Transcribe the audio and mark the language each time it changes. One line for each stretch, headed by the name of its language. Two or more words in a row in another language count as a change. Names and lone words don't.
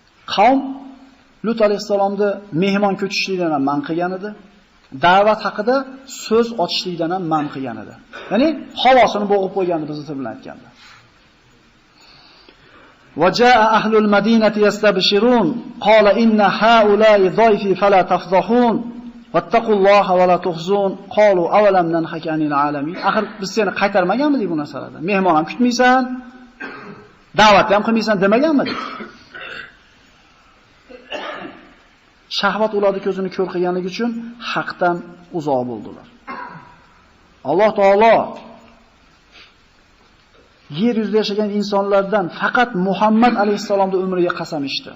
Uzbek: Qavm Lut alayhisalomni mehmon ko'chishlikdan ham man qilgan edi. Da'vat haqida so'z ochishlikdan ham man qilgan edi. Ya'ni havosini bo'g'ib qo'ygandi bizning til bilan aytganda.
Arabic: وَجَاءَ أَهْلُ الْمَدِينَةِ يَسْتَبْشِرُونَ قَالَ إِنَّ هَؤُلَاءِ ضَيْفِي فَلَا تَفْضَحُونَ وَاتَّقُوا اللَّهَ وَلَا تُخْزُونَ قَالُوا أَوَلَمْ نَنْهَكَ عَنِ الْعَالَمِينَ.
Uzbek: Axir biz seni qaytarmaganmidik bu narsalarda? Mehmon ham kutmaysan, da'vat ham qilmaysan demaganmidik? Shahvat ularning ko'zini ko'r qilganligi uchun haqdan uzoq bo'ldilar. Alloh taolo yer yuzida yashagan insonlardan faqat Muhammad alayhisalomning umriga qasam ichdi.